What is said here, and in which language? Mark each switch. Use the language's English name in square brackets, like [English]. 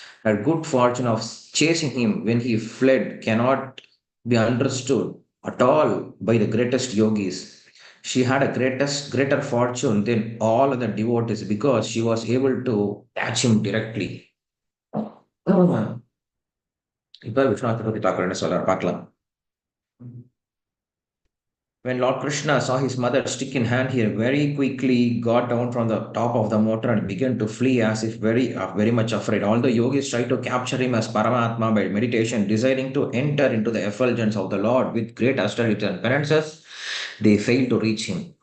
[English] Her good fortune of chasing him when he fled cannot be understood at all by the greatest yogis. She had greater fortune than all other devotees because she was able to catch him directly. [Tamil] இப்ப விஸ்வநாத பத்தி தாக்கர் என்ன சொல்றாரு பார்க்கலாம். [English] When Lord Krishna saw his mother stick in hand, he very quickly got down from the top of the motor and began to flee as if very much afraid. Although yogis tried to capture him as Paramatma by meditation, desiring to enter into the effulgence of the Lord with great austerity and penances, they failed to reach him.